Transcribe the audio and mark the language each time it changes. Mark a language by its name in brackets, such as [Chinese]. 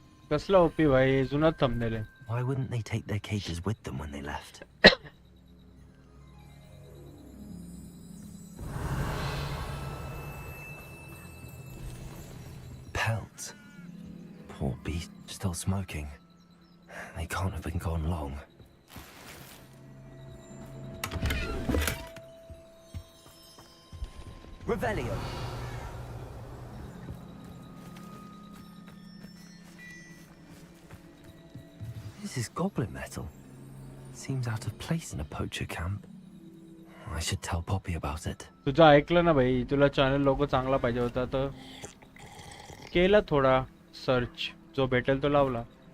[Marathi] कसला ओपी भाई जुना थंबनेल आहे. [English] Why wouldn't they take their cages with them when they left? Pelt. Poor beast, still smoking. They can't have been gone long. Revelio. This is goblin metal. Seems out of place in a poacher camp. I should tell Poppy about it. [Marathi] तुझं ऐकलं ना भाई, तुला channel logo चांगला पाहिजे होता तर केला थोडा सर्च, जो भेटेल तो लावला.